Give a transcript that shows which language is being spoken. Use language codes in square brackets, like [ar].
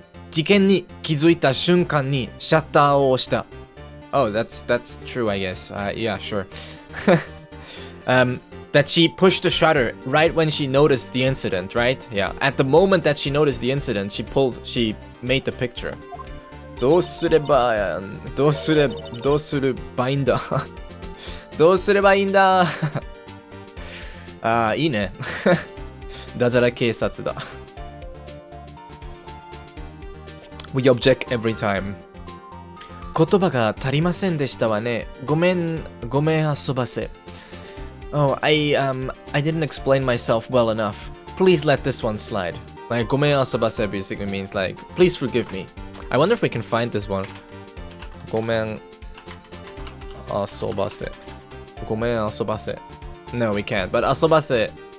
[ja] 事件に気づいた瞬間にシャッターを押した. [en] Oh, that's true, I guess. Yeah, sure. That she pushed the shutter right when she noticed the incident, right? Yeah. At the moment that she noticed the incident, she made the picture. [ja] どうすれば、どうすればいいんだどうすればいいんだああ、いいね。ダジャレ警察だ。 [en] We object every time. [ja] 言葉が足りませんでしたわね。ごめん遊ばせ。 [en] Oh, I didn't explain myself well enough. Please let this one slide. Like, [ja] ごめん遊ばせ [en] basically means like, please forgive me. I wonder if we can find this one. [ja] ごめん遊ばせ。ごめん遊ばせ。 [en] No, we can't. But 遊ばせ.